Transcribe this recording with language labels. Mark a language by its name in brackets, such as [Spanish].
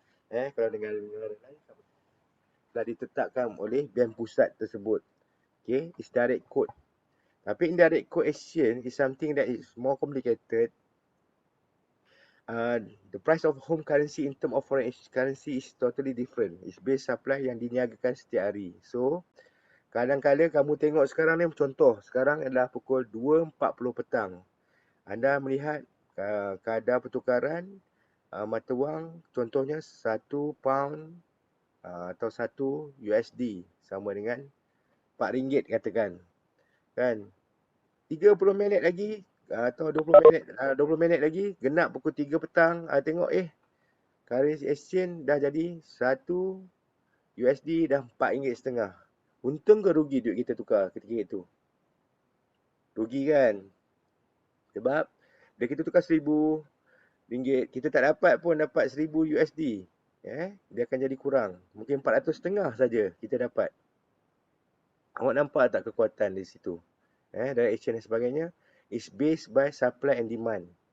[Malay] Kalau negara-negara lain telah ditetapkan oleh Bank Pusat tersebut. [English] Okay, it's direct quote. Tapi indirect quote exchange is something that is more complicated. The price of home currency in term of foreign currency is totally different. It's based supply [Malay] yang diniagakan setiap hari. So, kadang-kadang kamu tengok sekarang ni, contoh sekarang adalah pukul 2.40 petang. Anda melihat kadar pertukaran mata wang, contohnya 1 pound atau 1 USD sama dengan RM4 katakan. Kan? 30 minit lagi atau 20 minit lagi genap pukul 3 petang, tengok currency exchange dah jadi 1 USD dah RM4.5. Untung ke rugi duit kita tukar ketika itu? Rugi kan? Sebab bila kita tukar RM1,000, kita tak dapat pun dapat 1,000 USD. Dia akan jadi kurang. Mungkin 450 saja kita dapat. Awak nampak tak kekuatan di situ? Dari exchange dan sebagainya. [English] Is based by supply and demand.